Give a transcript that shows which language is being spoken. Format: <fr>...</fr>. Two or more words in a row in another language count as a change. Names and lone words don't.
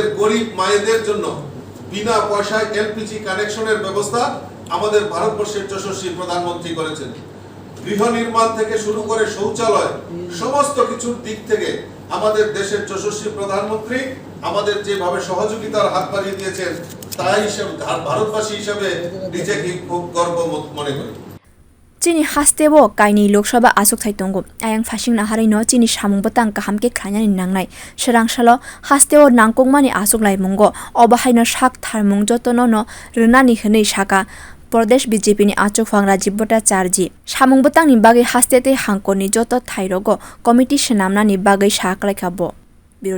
<bn>গরিব মায়েদের জন্য বিনা পয়সায়</bn> <en>LPG connectioner</en> <bn>ব্যবস্থা আমাদের ভারতবর্ষের যশস্বী প্রধানমন্ত্রী করেছেন গৃহ নির্মাণ থেকে শুরু করে শৌচালয় সমস্ত কিছুর দিক থেকে আমাদের দেশের যশস্বী প্রধানমন্ত্রী আমাদের যেভাবে সহযোগিতার হাত বাড়িয়ে দিয়েছেন তাই ভারতবাসী হিসেবে নিজেকে খুব গর্ব মনে করি</bn> <trp>chini hasteo kaini loksabha asuk thai tongo ayang phasing na harai no chini samwng bwtang kaham ke khwlaina ni nangnai serang salo hasteo nangkongmani asuk lai mungo abohai no sak tharmung jotono no rwnani hwnei saka Pradesh BJP ni achukphang Rajiv Bhattacharya samwng bwtang ni bagwi hastete hangkor ni joto thai rogo committee swnamnani bagwi saklaikha bo.</trp>